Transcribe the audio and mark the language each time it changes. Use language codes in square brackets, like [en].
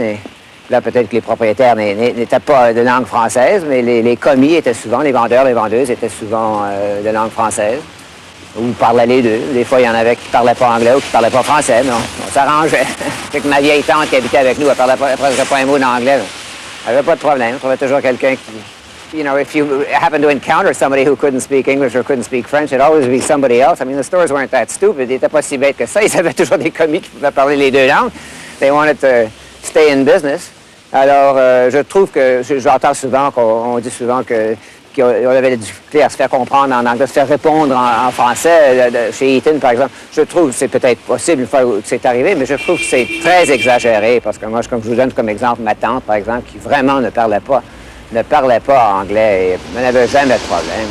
[fr] Et là, peut-être que les propriétaires n'étaient pas de langue française, mais les commis étaient souvent, les vendeurs, les vendeuses étaient souvent de langue française. Ou parlaient les deux. Des fois, il y en avait qui ne parlaient pas anglais ou qui ne parlaient pas français, mais on s'arrangeait. C'est que ma vieille tante qui habitait avec nous, elle ne parlait presque pas un mot d'anglais. Elle n'avait pas de problème. On trouvait toujours quelqu'un qui... [en] You know, if you happen to encounter somebody who couldn't speak English or couldn't speak French, it'd always be somebody else. I mean, the stores weren't that stupid. [fr] Ils n'étaient pas si bêtes que ça. Ils avaient toujours des commis qui pouvaient parler les deux langues. [en] They wanted to stay in business. [fr] Alors, je trouve que... J'entends souvent qu'on dit souvent qu'on avait des difficultés à se faire comprendre en anglais, à se faire répondre en français. Chez Eaton, par exemple, je trouve que c'est peut-être possible une fois que c'est arrivé, mais je trouve que c'est très exagéré. Parce que moi, comme je vous donne comme exemple ma tante, par exemple, qui vraiment ne parlait pas anglais et n'avait jamais de problème.